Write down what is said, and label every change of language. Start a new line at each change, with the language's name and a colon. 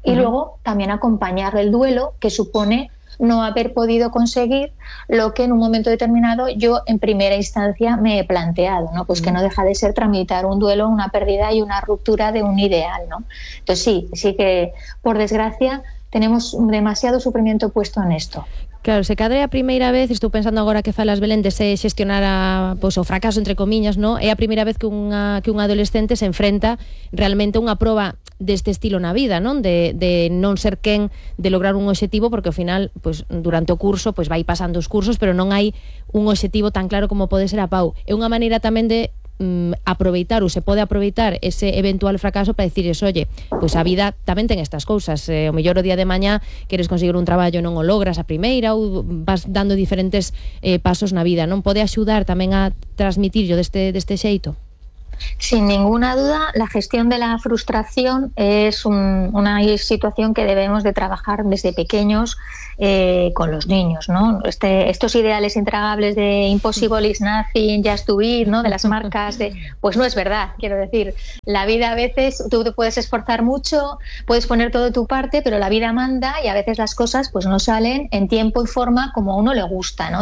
Spanish: Y luego también acompañar el duelo que supone no haber podido conseguir lo que en un momento determinado yo en primera instancia me he planteado, ¿no? Pues que no deja de ser tramitar un duelo, una pérdida y una ruptura de un ideal, ¿no? Entonces sí que por desgracia tenemos demasiado sufrimiento puesto en esto.
Galician: Claro, se cadre a primeira vez, estou pensando agora que falas, Belén, de se xestionar pues, o fracaso, entre comiñas, ¿no? É a primeira vez que un adolescente se enfrenta realmente a unha prova deste estilo na vida, non? De non ser quen de lograr un obxectivo, porque ao final, pues, durante o curso, pues, vai pasando os cursos, pero non hai un obxectivo tan claro como pode ser a Pau. É unha maneira tamén de aproveitar, ou se pode aproveitar ese eventual fracaso para
Spanish: decirles, oye,
Galician: pues a vida tamén ten estas cousas, o mellor o día de mañá queres conseguir un traballo e non o logras a primeira, ou vas dando diferentes pasos na vida, non? Pode axudar tamén a transmitirlo deste xeito?
Spanish: Sin ninguna duda, la gestión de la frustración es una situación que debemos de trabajar desde pequeños con los niños, ¿no? Estos ideales intragables de
English: impossible is nothing, just to be,
Spanish: ¿no? De las marcas, pues no es verdad, quiero decir. La vida a veces, tú te puedes esforzar mucho, puedes poner todo de tu parte, pero la vida manda y a veces las cosas pues no salen en tiempo y forma como a uno le gusta, ¿no?